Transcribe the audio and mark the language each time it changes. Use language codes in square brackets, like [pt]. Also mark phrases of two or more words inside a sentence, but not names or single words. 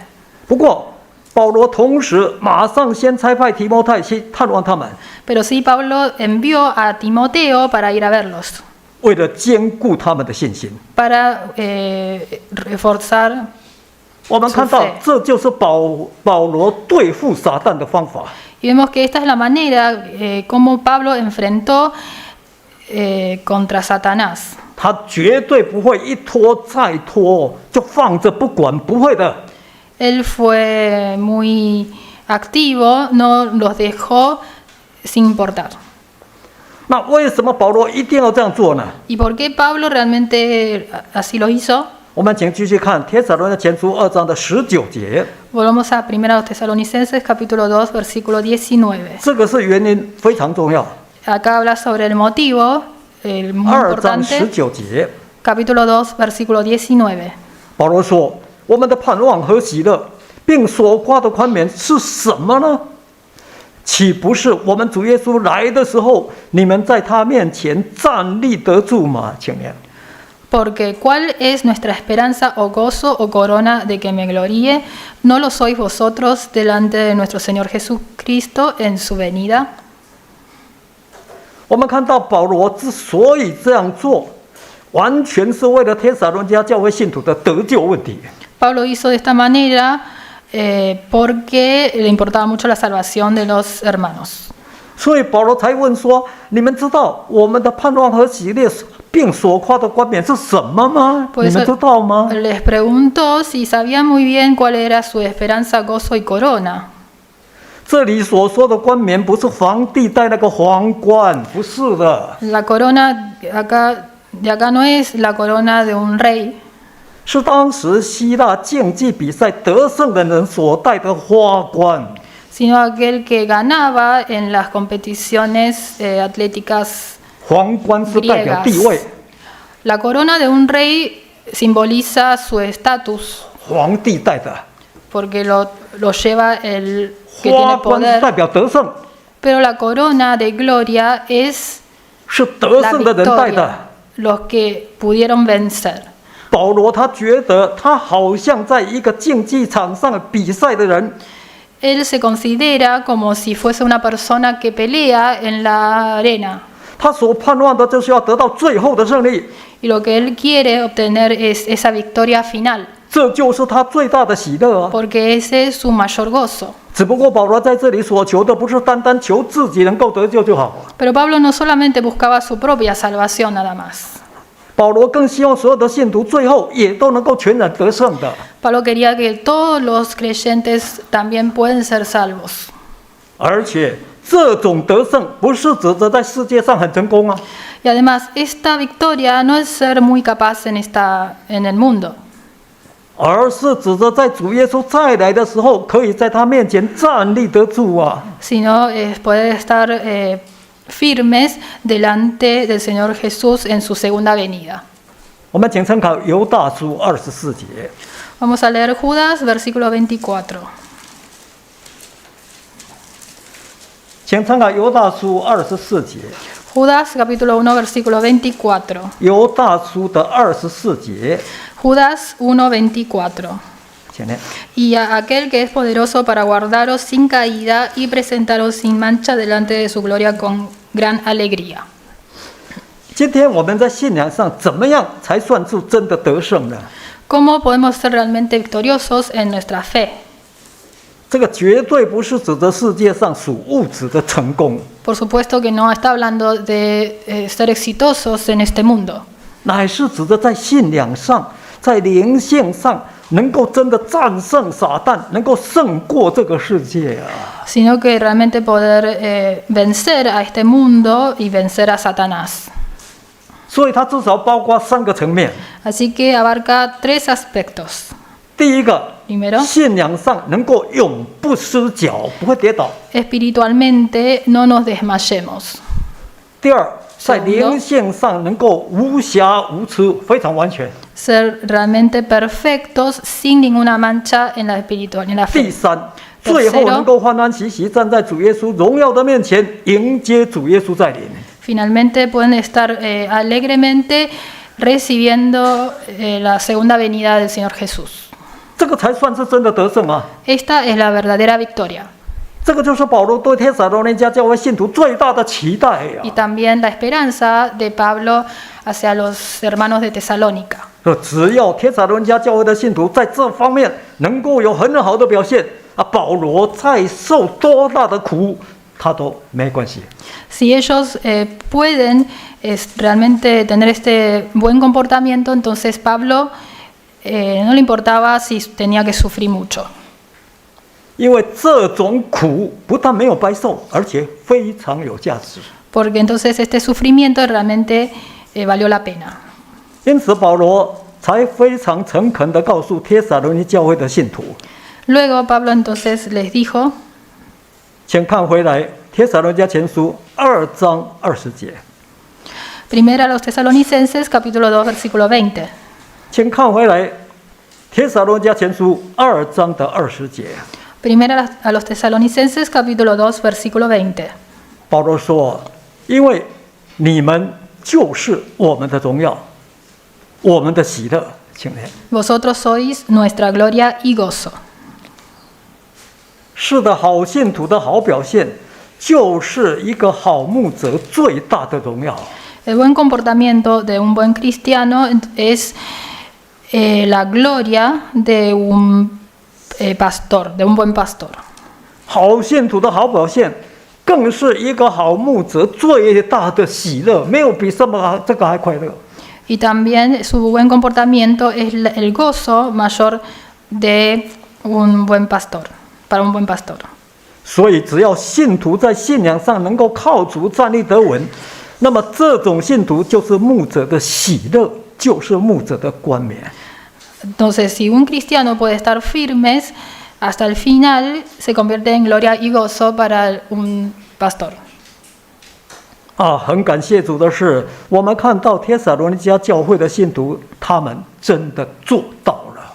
[zh] 不过，保罗同时马上先差派提摩太去探望他们， [es] Pero sí, Pablo envió a Timoteo para ir a verlos, [zh] 为了坚固他们的信心。 [es] para reforzar. [zh] 我们看到，这就是保罗对付撒旦的方法。 [es] Y vemos que esta es la manera como Pablo enfrentó contra Satanás. [zh] 他绝对不会一拖再拖，就放着不管，不会的。 [es] Él fue muy activo, no los dejó sin importar. [zh] 那为什么保罗一定要这样做呢？ [es] ¿Y por qué Pablo realmente así lo hizo? [zh] 我们请继续看帖撒罗尼迦前书2章的19节， [es] Volvamos a 1 Tesalonicenses capítulo 2 versículo 19. [zh] 这个是原因非常重要。 [es] Acá habla sobre el motivo, el muy [zh] 2章 [es] importante. [zh] 19节， [es] Capítulo 2 versículo 19. [zh] 保罗说：“我们的盼望和喜乐，并所夸的宽免是什么呢？岂不是我们主耶稣来的时候，你们在他面前站立得住吗？” 请念。 [es] Porque ¿cuál es nuestra esperanza o gozo o corona de que me gloríe? ¿No lo sois vosotros delante de nuestro Señor Jesucristo en su venida? [zh] 我们看到保罗之所以这样做，完全是为了帖撒罗尼迦教会信徒的得救问题。 [es] Pablo hizo de esta manera porque le importaba mucho la salvación de los hermanos. [zh] 所以保罗才问说：“你们知道我们的盼望和喜乐，并所夸的冠冕是什么吗？ [es] Por [zh] 你们 [es] eso [zh] 知道吗？” [es] les preguntó si sabían muy bien cuál era su esperanza, gozo y corona. [zh] 这里所说的冠冕不是皇帝戴那个皇冠，不是的， [es] La corona de acá no es la corona de un rey, [zh] 是当时希腊竞技比赛得胜的人所戴的花冠。 [es] sino aquel que ganaba en las competiciones atléticas [zh] 皇冠是代表地位， [es] La corona de un rey simboliza su estatus, [zh] 皇帝戴的； [es] porque lo lleva el que [zh] 花 [es] tiene [zh] 冠是 [es] poder. [zh] 代表得胜， [es] Pero la corona de gloria es [zh] 是得 [es] la [zh] 胜的人戴的。 [es] victoria, los que pudieron vencer. [zh] 保罗他觉得他好像在一个竞技场上比赛的人， [es] Él se considera como si fuese una persona que pelea en la arena. [zh] 他所盼望的就是要得到最后的胜利， [es] Y lo que él quiere obtener es esa victoria final, [zh] 这就是他最大的喜乐啊！ [es] porque ese es su mayor gozo. [zh] 只不过保罗在这里所求的不是单单求自己能够得救就好了， [es] Pero Pablo no solamente buscaba su propia salvación nada más. [zh] 保罗更希望所有的信徒最后也都能够全然得胜的。 [es] Pablo quería que todos los creyentes también pueden ser salvos. [zh] 而且这种得胜不是指着在世界上很成功啊， [es] Y además, esta victoria no es ser muy capaz en el mundo, [zh] 而是指着在主耶稣再来的时候，可以在他面前站立得住啊。 [es] sino es poder estar firmes delante del Señor Jesús en su segunda venida. [zh] 我们请参考犹大书24节。 [es] Vamos a leer Judas, versículo 24. [zh] 请参考犹大书24节， [es] Judas capítulo 1 versículo 24. [zh] 犹大书的24节， [es] Judas 1:24. [zh] 请念。 [es] Y a aquel que es poderoso para guardaros sin caída y presentaros sin mancha delante de su gloria con gran alegría. [zh] 今天我们在信仰上怎么样才算是真的得胜呢？ [es] ¿Cómo podemos ser realmente victoriosos en nuestra fe? [zh] 这个绝对不是指着世界上属物质的成功， [es] Por supuesto que no está hablando de ser exitosos en este mundo, [zh] 乃是指着在信仰上、在灵性上能够真的战胜撒旦，能够胜过这个世界啊！ [es] sino que realmente poder vencer a este mundo y vencer a Satanás. [zh] 所以它至少包括3个层面。 [es] Así que abarca 3 aspectos. [zh] 第一个， [es] Primero, [zh] 信仰上能够永不失脚，不会跌倒； [es] espiritualmente no nos desmayemos. [zh] 第二，在灵性上能够无瑕无疵，非常完全； [es] Ser realmente perfectos sin ninguna mancha en la espiritual, en la [zh] 第 [es] fe. [zh] 三，最后能够欢欢喜喜站在主耶稣荣耀的面前，迎接主耶稣再临。 [es] Finalmente pueden estar alegremente recibiendo la segunda venida del Señor Jesús. [zh] 这个才算是真的得胜啊！ [es] Esta es la verdadera victoria. [zh] 这个就是保罗对帖撒罗尼迦教会信徒最大的期待呀、 [es] Y también la esperanza de Pablo hacia los hermanos de Tesalónica. [zh] 只要帖撒罗尼迦教会的信徒在这方面能够有很好的表现啊，保罗再受多大的苦，他都没关系。 [es] Si ellos pueden realmente tener este buen comportamiento, entonces Pablo no le importaba si tenía que sufrir mucho. [zh] 因为这种苦不但没有白受，而且非常有价值。 [es] Porque entonces este sufrimiento realmente valió la pena. [zh] 因此，保罗才非常诚恳地告诉帖撒罗尼教会的信徒， [es] Luego Pablo entonces les dijo, [zh] 请看回来帖撒罗尼迦前书2章20节， [es] primero a los tesalonicenses capítulo 2 versículo 20. [zh] 请看回来帖撒罗尼迦前书2章的20节。 [es] Primero a los tesalonicenses capítulo 2 versículo 20. [zh] 保罗说：“因为你们就是我们的荣耀，我们的喜乐。” 请念。 [es] Vosotros sois nuestra gloria y gozo. [zh] 是的，好信徒的好表现，就是一个好牧者最大的荣耀。 [es] El buen comportamiento de un buen cristiano es la gloria de un pastor, de un buen pastor. [zh] 好信徒的好表现，更是一个好牧者最大的喜乐，没有比什么这个还快乐。 [es] Y también su buen comportamiento es el gozo mayor de un buen pastor, para un buen pastor. [zh] 所以，只要信徒在信仰上能够靠主站立得稳，那么这种信徒就是牧者的喜乐，就是牧者的冠冕。 [es] Entonces, si un cristiano puede estar firmes hasta el final, se convierte en gloria y gozo para un pastor. [zh] 很感谢主的是，我们看到帖撒罗尼迦教会的信徒，他们真的做到了。